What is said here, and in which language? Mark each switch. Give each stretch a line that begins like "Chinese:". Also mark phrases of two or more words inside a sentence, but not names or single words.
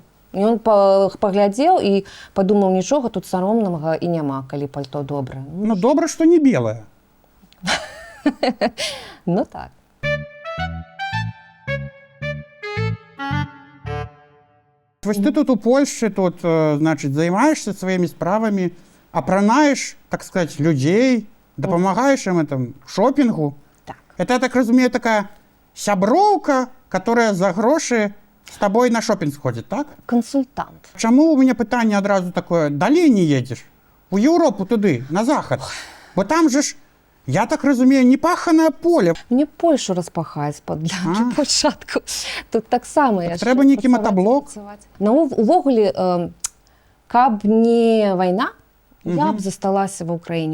Belarusian: І ён паглядзеў і падумаў, нічога тут саромнага і няма, калі пальто добрае. Ну, добра, што не белае. Ну так.
Russian: Вось ты тут у Польшчы, тут, значит, займаешься своими справами, апранаешь, так сказать, людей, допомагаешь им этом шопингу.
Belarusian: Так.
Russian: Это, я так разумею, такая сяброўка, которая за грошы с тобой на шопинг сходит, так? Консультант.
Belarusian: Чаму у меня пытанне адразу такое, далей не едешь? У Европу туды, на захад. Бо там же ж, я так разумею, непаханае поле. Мне Польшу распахаць для пачатку. Тут таксама яшчэ трэба нейкі матаблок. Ну, увогуле, каб не вайна, я б засталася в Україні.